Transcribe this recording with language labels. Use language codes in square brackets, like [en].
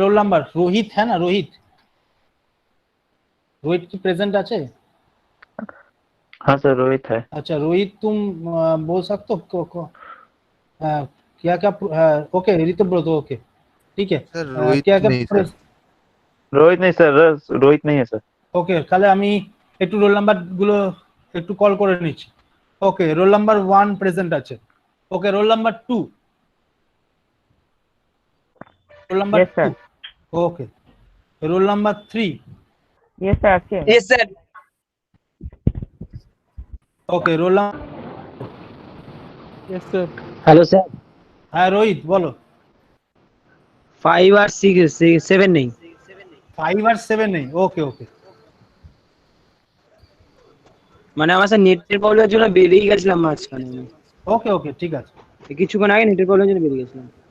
[hi] Roll number Rohit है ना, रोहित की प्रेजेंट [bn] আছে? [hi] हाँ सर रोहित है। अच्छा रोहित, तुम बोल सकते हो क्या ओके ऋतुब्रत, ओके ठीक है। क्या रोहित नहीं सर, रोहित नहीं है सर। [bn] ওকে, তাহলে আমি একটু রোল নাম্বার গুলো একটু কল করে নিচ্ছি। ওকে, রোল নাম্বার 1 প্রেজেন্ট আছে। ওকে, রোল নাম্বার 2, রোল নাম্বার 2, ওকে, রোল নাম্বার 3, [en] yes sir [bn] আছে। [en] Yes sir. Okay roll. Yes sir. Hello sir. [hi] हाँ रोहित बोलो। 5 और 7 नहीं। 5 और 7 नहीं, ওকে ওকে। [bn] মানে আমার স্যার নেটের প্রবলেমের জন্য বেরিয়ে গেছিলাম মাঝখানে। ওকে ওকে ঠিক আছে। কিছুক্ষণ আগে নেটের প্রবলেমের জন্য বেরিয়ে গেছিলাম।